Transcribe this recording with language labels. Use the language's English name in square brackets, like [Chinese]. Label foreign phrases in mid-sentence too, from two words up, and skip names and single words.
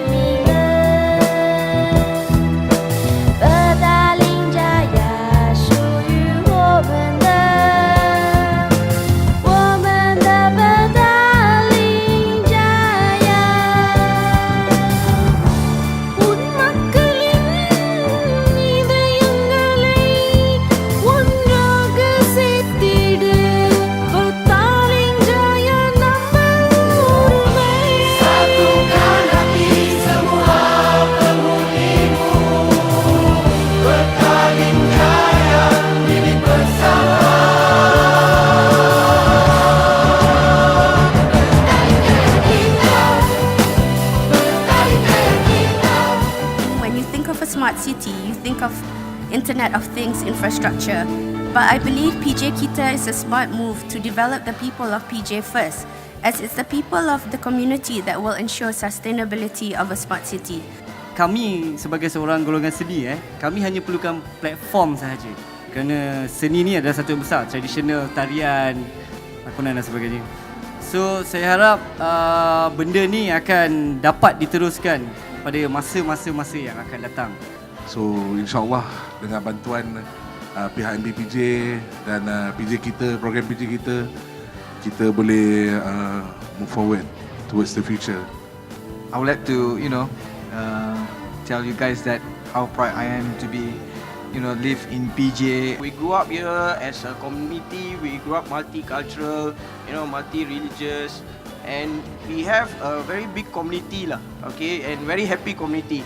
[Chinese] Petaling Jaya 属于我们的，我们的 Petaling Jaya. [Malay] Umat keliling [Tamil] இதயங்களை ஒன்றாக சேர்த்திடு. Petaling Jaya நம்ம உரிமை. [Malay] Satukan hati semua penghunimu. Petaling Jaya milik bersama. [English] When you think of a smart city, you think of Internet of Things infrastructure. But I believe PJ Kita is a smart move to develop the people of PJ first, as it's the people of the community that will ensure sustainability of a smart city. [Malay] Kami sebagai seorang golongan seni, kami hanya perlukan platform sahaja. Kerana seni ni adalah satu yang besar, tradisional, tarian, lakonan dan sebagainya. So saya harap benda ni akan dapat diteruskan pada masa-masa yang akan datang. So insyaAllah dengan bantuan pihak MBPJ dan PJ kita, program PJ kita, kita boleh [English] move forward towards the future. I would like to, tell you guys that how proud I am to be, live in PJ. We grew up here as a community. We grew up multicultural, multi-religious, and we have a very big community and very happy community.